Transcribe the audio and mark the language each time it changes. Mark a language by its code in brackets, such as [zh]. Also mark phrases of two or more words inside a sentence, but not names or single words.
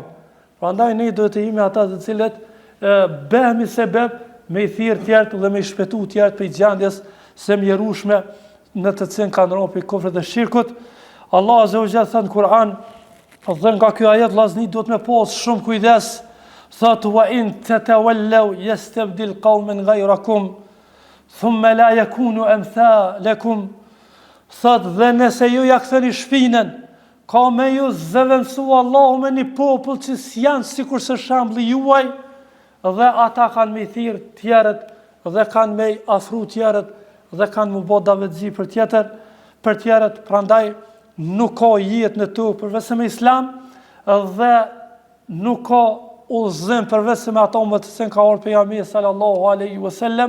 [sq] Prandaj ne do të jemi ata të cilët bëhemi sebeb me i thirr tjerët dhe me i shpëtu tjerët për gjendjes së mjerueshme në të cilën kanë rropi kufrit dhe shirkut. Allah [ar] عز وجل [sq] thënë në Kur'an, dhe nga ky ajet vllazni duhet me pas shumë kujdes. [ar] Thot وإن تتولوا يستبدل قوما غيركم ثم لا يكونوا أمثالكم. [sq] Thot dhe nëse ju ja ktheni shpinën, ka me ju zëvendësu Allahu me një popull që janë sikur se shembulli juaj, dhe ata kanë me thirr tjerët dhe kanë me afru tjerët dhe kanë më bë davetëzi për tjerët, prandaj nuk ka jetë në tokë përveç me islam dhe nuk ka udhëzim përveç me ato më të cilën ka ardhur pejgamberi [ar] صلى الله عليه وسلم.